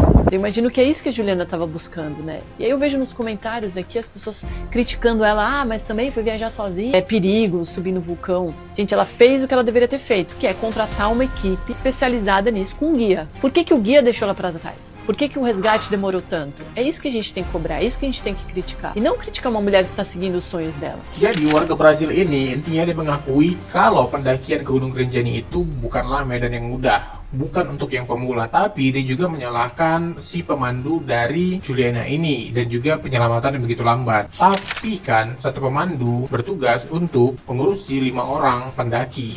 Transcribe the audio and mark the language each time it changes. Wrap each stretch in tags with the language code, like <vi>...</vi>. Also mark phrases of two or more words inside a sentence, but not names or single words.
<pt>Eu imagino que é isso que a Juliana estava buscando, né? E aí eu vejo nos comentários aqui as pessoas criticando ela, mas também foi viajar sozinha, é perigo subir no vulcão. Gente, ela fez o que ela deveria ter feito, que é contratar uma equipe especializada nisso com um guia. Por que o guia deixou ela para trás? Por que o resgate demorou tanto? É isso que a gente tem que cobrar, é isso que a gente tem que criticar. E não criticar uma mulher que está seguindo os sonhos dela.</pt> <id>Jadi warga Brazil ini intinya dia mengakui kalau pendakian ke Gunung Rinjani itu bukanlah medan yang mudah. Bukan untuk yang pemula, tapi dia juga menyalahkan si pemandu dari Juliana ini dan juga penyelamatan yang begitu lambat. Tapi kan satu pemandu bertugas untuk mengurusi 5 orang pendaki.</id>